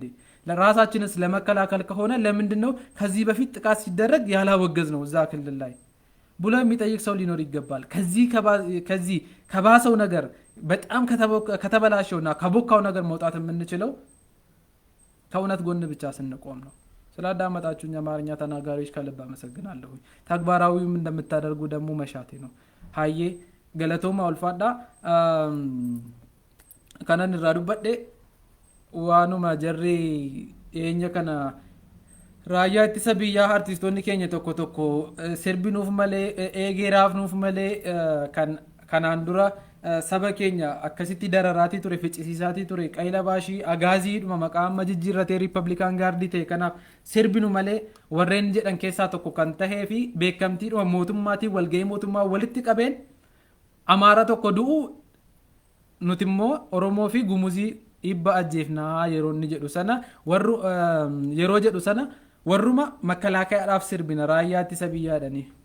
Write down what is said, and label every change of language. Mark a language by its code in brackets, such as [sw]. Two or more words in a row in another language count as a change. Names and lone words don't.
[am] ለራሳችንስ ለመከላከል ከሆነ ለምንድነው ከዚህ በፊት ጥቃት ሲደረግ ያላወገዝ ነው እዛ ክልል ላይ ብሎ የሚጠይቅ ሰው ሊኖር ይገባል። ከዚህ ከባሰው ነገር በጣም ከተበላሸውና ከቦካው ነገር መውጣት የምንችለው ከእውነት ጎን ብቻ ስንቆም ነው። ስላዳመጣችሁኝ አማርኛ ተናጋሪዎች ከልብ አመሰግናለሁ። ተግባራዊም እንደምታደርጉ ደግሞ መሻቴ ነው። [om] Haayyee galatoomaa olfaadaa ከነን irraa dubbadhe waanuma jarri dhiyeenya kana raayyaa ittisa biyyaa artistoonni keenya tokko tokko sirbinuuf malee eegeraafnuuf malee kanaan dura saba keenya akkasitti dararaatii ture ficcisiisaatii ture qayla baashii agaaziidhuma maqaa amma jijjiirratee riippablikaan gaardii ta'e kanaaf sirbinu malee warreen jedhan keessaa tokko kan tahee fi beekamtiidhuma mootummaatiin walgahii mootummaa walitti qabeen amaara tokko du'u nuti immoo oromoo fi gumuzii dhibba ajjeefnaa yeroo inni jedhu sana yeroo jedhu sana warruma makkalaakaadhaaf sirbina raayyaa ittisa biyyaadhanii